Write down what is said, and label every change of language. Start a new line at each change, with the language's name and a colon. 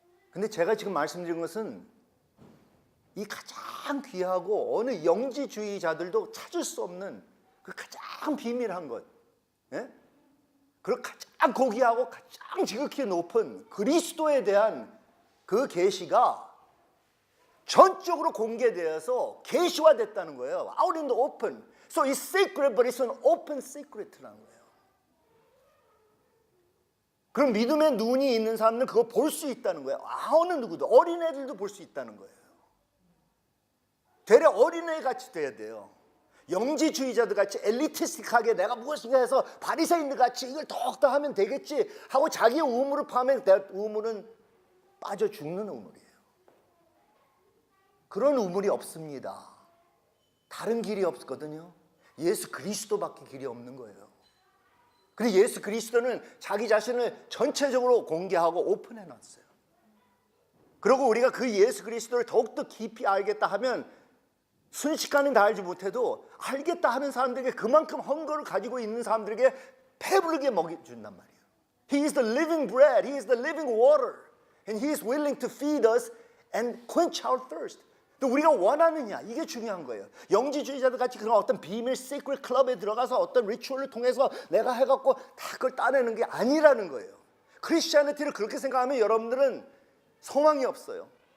Korean: 근데 제가 지금 말씀드린 것은 이 가장 귀하고 어느 영지주의자들도 찾을 수 없는 그 가장 비밀한 것, 예? 그리고 가장 고귀하고 가장 지극히 높은 그리스도에 대한 그 계시가 전적으로 공개되어서 계시화됐다는 거예요.
English: Out in the open. So it's secret, but it's an open secret라는 거예요.
Korean: 그럼 믿음의 눈이 있는 사람은 그거 볼 수 있다는 거예요. 어느 누구도 어린애들도 볼 수 있다는 거예요. 되레 어린애 같이 돼야 돼요. 영지주의자들 같이 엘리티스틱하게 내가 무엇인가 해서 바리새인들 같이 이걸 더욱더 하면 되겠지 하고 자기 우물을 파면 그 우물은 빠져 죽는 우물이에요. 그런 우물이 없습니다. 다른 길이 없거든요. 예수 그리스도밖에 길이 없는 거예요. 그리고 예수 그리스도는 자기 자신을 전체적으로 공개하고 오픈해 놨어요. 그리고 우리가 그 예수 그리스도를 더욱더 깊이 알겠다 하면 순식간에 다 알지 못해도 알겠다 하는 사람들에게 그만큼 헝거를 가지고 있는 사람들에게 배부르게 먹여준단 말이에요.
English: He is the living bread. He is the living water. And He is willing to feed us and quench our thirst.
Korean: 또 우리가 원하느냐 이게 중요한 거예요. 영지주의자들 같이 그런 어떤 비밀 시크릿 클럽에 들어가서 어떤 리추얼을 통해서 내가 해갖고 다 그걸 따내는 게 아니라는 거예요. 크리스티아니티를 그렇게 생각하면 여러분들은 소망이 없어요.